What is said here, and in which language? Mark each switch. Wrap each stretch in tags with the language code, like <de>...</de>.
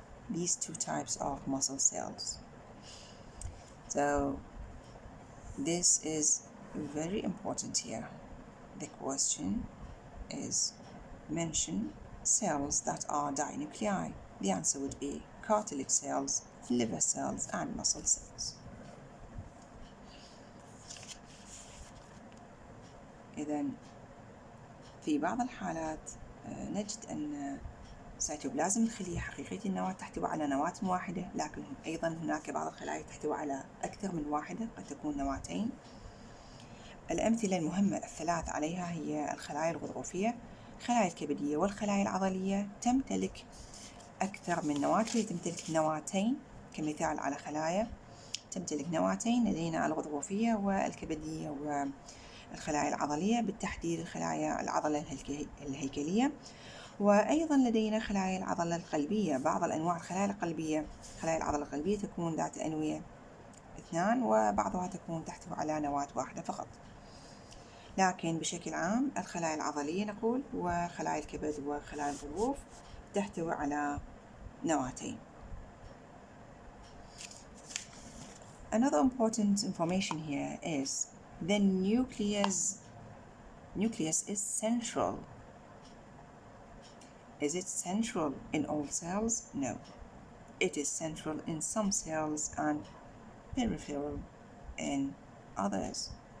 <en>These two types of muscle cells. So this is very important here. The question is mention cells that are dinuclei. The answer would be cartilage cells, liver cells, and muscle cells.</en> <ar>إذن في بعض الحالات نجد أن سيتوبلازم الخلية حقيقية النواة تحتوي على نواة واحدة، لكن أيضا هناك بعض الخلايا تحتوي على أكثر من واحدة، قد تكون نواتين. الأمثلة المهمة الثلاث عليها هي الخلايا الغضروفية، الخلايا الكبدية، والخلايا العضلية. تمتلك أكثر من نواة، هي تمتلك نواتين. كمثال على خلايا تمتلك نواتين، لدينا الغضروفية والكبدية والخلايا العضلية، بالتحديد الخلايا العضلة الهيكلية. وأيضا لدينا خلايا العضلة القلبية. بعض الأنواع الخلايا القلبية، خلايا العضلة القلبية تكون ذات أنوية 2، وبعضها تكون تحتوي على نواة واحدة فقط. لكن بشكل عام الخلايا العضلية نقول، وخلايا الكبد وخلايا الغضروف تحتوي على نواتين.</ar> <en>Another important information here is the nucleus is central. Is it central in all cells? No. It is central in some cells and peripheral in others.</en>